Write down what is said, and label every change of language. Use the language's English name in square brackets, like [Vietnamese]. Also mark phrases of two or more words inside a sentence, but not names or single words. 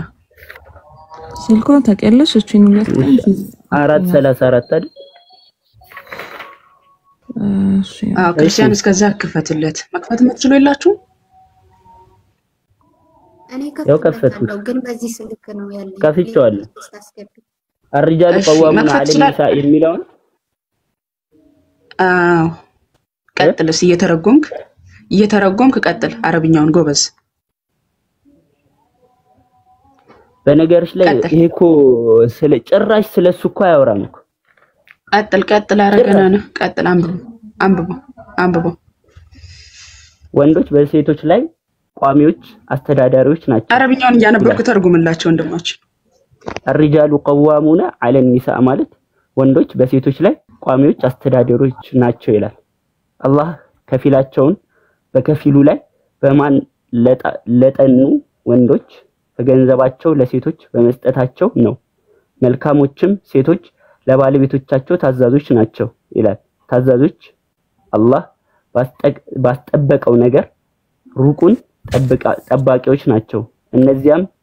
[Amharic] ስልኩ ተቀለሽ እቺን 434 አይደል? እሺ ክርስቲያን እስከዛ ክፈትለት። መክፈት የምትችሉ የላችሁ? እኔ ከፈትኩት ግን በዚህ ስልክ ነው ያለኝ። ከፍቼዋለሁ። [Arabic] الرجال قوامون على النساء [Amharic] የሚለውን ቀጥልስ እየተረጎምክ ቀጥል። አረብኛውን ጎበዝ። በነገርሽ ላይ ይሄ እኮ ስለ ጭራሽ ስለሱ እኮ አያወራም እኮ። ቀጥል አረገናና ቀጥል አንብቦ ወንዶች በሴቶች ላይ ቋሚዎች አስተዳዳሪዎች ናቸው። አረብኛውን እያነበብኩ ተርጉምላቸው ወንድማችን። [Arabic] الرجال قوامون على النساء [Amharic] ማለት ወንዶች በሴቶች ላይ ቋሚዎች አስተዳዳሪዎች ናቸው ይላል። አላህ ከፊላቸውን በከፊሉ ላይ በማን ለጠኑ ወንዶች ከገንዘባቸው ለሴቶች በመስጠታቸው ነው። መልካሞችም ሴቶች ለባለቤቶቻቸው ታዛዦች ናቸው ይላል። ታዛዦች አላህ ባስጠበቀው ነገር ሩቁን ጠባቂዎች ናቸው። እነዚያም